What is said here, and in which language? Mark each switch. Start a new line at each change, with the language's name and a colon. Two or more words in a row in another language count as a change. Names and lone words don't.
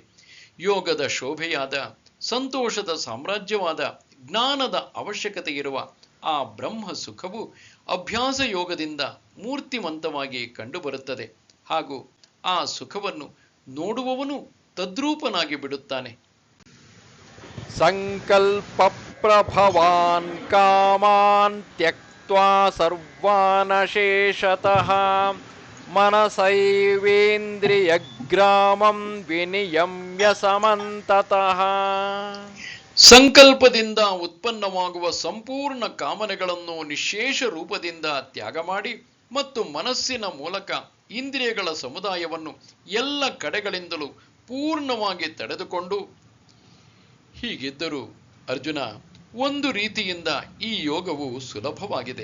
Kannada: ಯೋಗದ ಶೋಭೆಯಾದ, ಸಂತೋಷದ ಸಾಮ್ರಾಜ್ಯವಾದ, ಜ್ಞಾನದ ಅವಶ್ಯಕತೆ ಇರುವ ಆ ಬ್ರಹ್ಮ ಸುಖವು ಅಭ್ಯಾಸ ಯೋಗದಿಂದ ಮೂರ್ತಿಮಂತವಾಗಿ ಕಂಡುಬರುತ್ತದೆ. ಹಾಗೂ ಆ ಸುಖವನ್ನು ನೋಡುವವನು ತದ್ರೂಪನಾಗಿ ಬಿಡುತ್ತಾನೆ.
Sanskrit: ಸಂಕಲ್ಪ ಪ್ರಭವಾನ್ ಕಾಮಾನ್ ತ್ಯಕ್ತ್ವಾ ಸರ್ವಾನ್ ಶೇಷತಃ ಮನಸೈವೇಂದ್ರಿಯ ಗ್ರಾಮಂ ವಿನಿಯಮ್ಯ ಸಮಂತತಃ.
Kannada: ಸಂಕಲ್ಪದಿಂದ ಉತ್ಪನ್ನವಾಗುವ ಸಂಪೂರ್ಣ ಕಾಮನೆಗಳನ್ನು ನಿಶೇಷ ರೂಪದಿಂದ ತ್ಯಾಗ ಮಾಡಿ ಮತ್ತು ಮನಸ್ಸಿನ ಮೂಲಕ ಇಂದ್ರಿಯಗಳ ಸಮುದಾಯವನ್ನು ಎಲ್ಲ ಕಡೆಗಳಿಂದಲೂ ಪೂರ್ಣವಾಗಿ ತಡೆದುಕೊಂಡು, ಹೀಗಿದ್ದರೂ ಅರ್ಜುನ, ಒಂದು ರೀತಿಯಿಂದ ಈ ಯೋಗವು ಸುಲಭವಾಗಿದೆ.